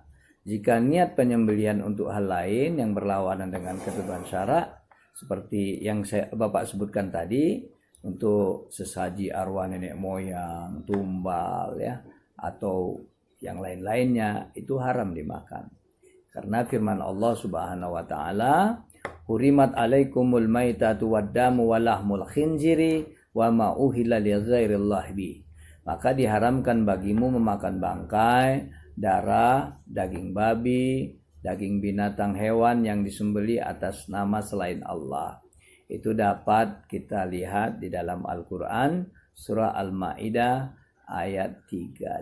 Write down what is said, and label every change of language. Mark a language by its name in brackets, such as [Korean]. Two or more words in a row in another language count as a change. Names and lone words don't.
[Indonesian] Jika niat penyembelihan untuk hal lain yang berlawanan dengan ketentuan syara, seperti yang Bapak sebutkan tadi, untuk sesaji arwah nenek moyang, tumbal ya, atau yang lain-lainnya, itu haram dimakan. Karena firman Allah [Arabic] سبحانه وتعالى, "حُرِّمَتْ عَلَيْكُمُ الْمَيْتَةُ وَالدَّمُ وَلَحْمُ الْخِنْزِيرِ وَمَا أُهِلَّ لِغَيْرِ اللَّهِ بِهِ." [Indonesian] Maka diharamkan bagimu memakan bangkai, darah, daging babi, daging binatang hewan yang disembelih atas nama selain Allah. Itu dapat kita lihat di dalam Al-Qur'an surah Al-Maidah ayat 3.